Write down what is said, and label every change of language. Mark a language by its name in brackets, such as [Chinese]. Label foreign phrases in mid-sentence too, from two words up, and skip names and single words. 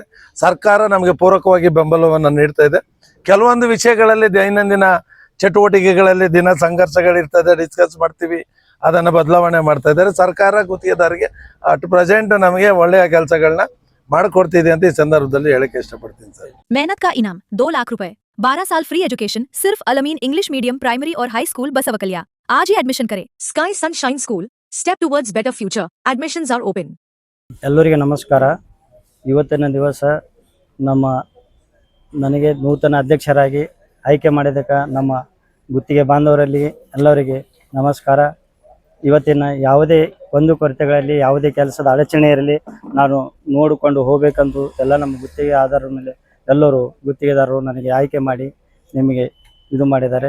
[Kannada] ಸರ್ಕಾರ ನಮಗೆ ಪೂರಕವಾಗಿ ಬೆಂಬಲವನ್ನು ನೀಡ್ತಾ ಇದೆ। ಕೆಲವೊಂದು ವಿಷಯಗಳಲ್ಲಿ ದೈನಂದಿನ ಚಟುವಟಿಕೆಗಳಲ್ಲಿ ದಿನ ಸಂಘರ್ಷಗಳಿರ್ತದೆ, ಡಿಸ್ಕಸ್ ಮಾಡ್ತೀವಿ, ಅದನ್ನು ಬದಲಾವಣೆ ಮಾಡ್ತಾ ಇದ್ದಾರೆ. ಸರ್ಕಾರ ಗುತ್ತಿಗೆದಾರರಿಗೆ [English] at present [Kannada] ನಮಗೆ ಒಳ್ಳೆಯ ಕೆಲಸಗಳನ್ನ ಮಾಡಿಕೊಡ್ತಿದೆ ಅಂತ ಈ ಸಂದರ್ಭದಲ್ಲಿ ಹೇಳಕ್ಕೆ ಇಷ್ಟಪಡ್ತೀನಿ ಸರ್. [Hindi] मेहनत का इनाम 2 लाख रुपए, 12 साल [English] free education [Hindi] सिर्फ अलमीन इंग्लिश मीडियम प्राइमरी और हाई स्कूल बसवकलिया। आज ही एडमिशन करें। [English] Sky Sunshine School, step towards better future. Admissions are open. [Kannada] ಎಲ್ಲರಿಗೆ ನಮಸ್ಕಾರ. ಇವತ್ತಿನ ದಿವಸ ನನಗೆ ನೂತನ ಅಧ್ಯಕ್ಷರಾಗಿ ಆಯ್ಕೆ ಮಾಡಿದ್ದಕ್ಕೆ ನಮ್ಮ ಗುತ್ತಿಗೆ ಬಾಂಧವರಲ್ಲಿ ಎಲ್ಲರಿಗೆ ನಮಸ್ಕಾರ. ಇವತ್ತಿನ ಯಾವುದೇ ಕೊರತೆಗಳಲ್ಲಿ ಯಾವುದೇ ಕೆಲಸದ ಅಡಚಣೆ ಇರಲಿ ನಾನು ನೋಡಿಕೊಂಡು ಹೋಗಬೇಕಂದು ಎಲ್ಲ ನಮ್ಮ ಗುತ್ತಿಗೆ ಆಧಾರದ ಮೇಲೆ ಎಲ್ಲರೂ ಗುತ್ತಿಗೆದಾರರು ನನಗೆ ಆಯ್ಕೆ ಮಾಡಿ ನಿಮಗೆ ಇದು ಮಾಡಿದ್ದಾರೆ.